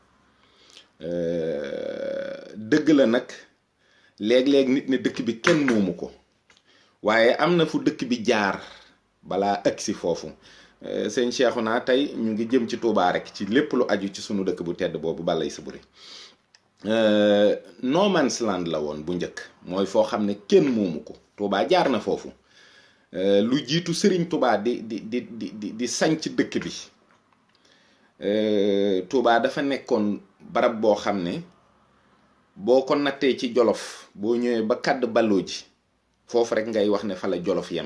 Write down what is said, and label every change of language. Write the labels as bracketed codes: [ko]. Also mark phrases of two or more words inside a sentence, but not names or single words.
[wo] dëgg la nag léeg-léeg nit ne dëkk bi kenn moomu ko, waaye am na fu dëkk bi jaar balaa agsi foofu. sëñ Cheikhouna tey ñu ngi jëm ci Touba rek ci lépp lu aju ci sunu dëkk bu tedd boobu Balay Saburi. [en] no man's land [wo] la woon bu njëkk, mooy foo xam ne kenn moomu ko. Touba jaar na foofu lu jiitu Serigne Touba di sanc dëkk bi. Touba dafa nekkoon barab boo xam ne boo ko nattee ci Jolof boo ñëwee ba kàdd balloo ji foofu rek ngay wax ne fa la Jolof yem.